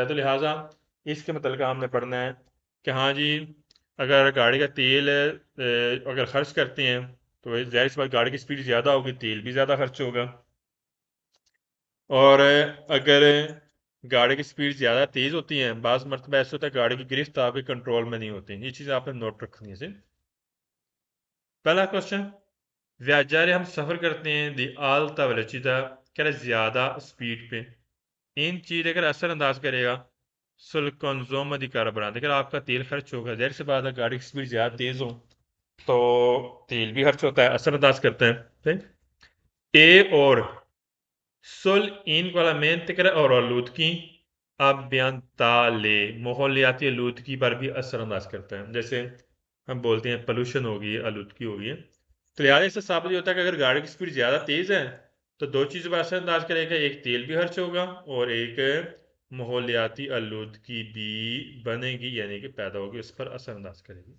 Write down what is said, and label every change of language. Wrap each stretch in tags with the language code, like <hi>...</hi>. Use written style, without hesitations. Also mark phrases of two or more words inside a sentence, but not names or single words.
<ur>تو لہٰذا اس کے مطلب ہم نے پڑھنا ہے کہ ہاں جی، اگر گاڑی کا تیل اگر خرچ کرتے ہیں تو ظاہر سی بات گاڑی کی سپیڈ زیادہ ہوگی، تیل بھی زیادہ خرچ ہوگا. اور اگر گاڑی کی سپیڈ زیادہ تیز ہوتی ہے، بعض مرتبہ ایسا ہوتا ہے گاڑی کی گرفت آپ کے کنٹرول میں نہیں ہوتی. یہ چیز آپ نے نوٹ رکھنی ہے۔ پہلا کویسچن، viaggiare ہم سفر کرتے ہیں</ur> <it>di alta velocità,</it> <ur>کہہ رہے زیادہ سپیڈ پہ. ان چیز اگر اثرانداز کرے گا</ur> <it>sul consumo di carburante,</it> <ur>اگر آپ کا تیل خرچ ہوگا، ظاہر سی بات ہے گاڑی کی سپیڈ زیادہ تیز ہو تو تیل بھی خرچ ہوتا ہے، اثرانداز کرتا ہے۔ ٹھیک. اے اور</ur> <it>sul inquinamento</it> <ur>اور آلودگی ambientale، ماحولیاتی آلودگی پر بھی اثرانداز کرتا ہے. جیسے ہم بولتے ہیں پولیوشن ہوگی، آلودگی ہوگی. تو لہٰذا اس سے ثابت ہوتا ہے کہ اگر گاڑی کی سپیڈ زیادہ تیز ہے تو دو چیزوں پر اثرانداز کرے گا، ایک تیل بھی خرچ ہوگا اور ایک ماحولیاتی آلودگی بھی بنے گی، یعنی کہ پیدا ہوگی، اس پر اثرانداز کرے گی.</ur>